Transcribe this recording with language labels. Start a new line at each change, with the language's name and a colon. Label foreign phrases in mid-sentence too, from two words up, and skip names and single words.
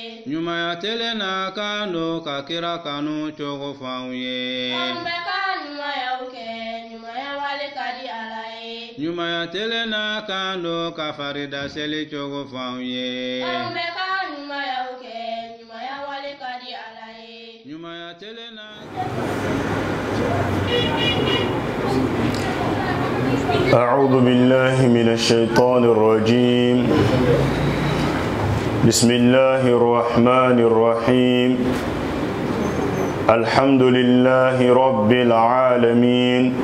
Bambara: Ɲumanya telen na kan do ka kira kanu cogo f'anw ye. K'an bɛ ka ɲumanyaw kɛ ɲumanya wale ka di Ala ye. Ɲumanya telen na kan do ka farida seli cogo f'anw ye. K'an bɛ ka ɲumanyaw kɛ ɲumanya wale ka di Ala ye. Ɲumanya telen na.
Arabic: أعوذ بالله من الشيطان الرجيم بسم الله الرحمن الرحيم الحمد لله رب العالمين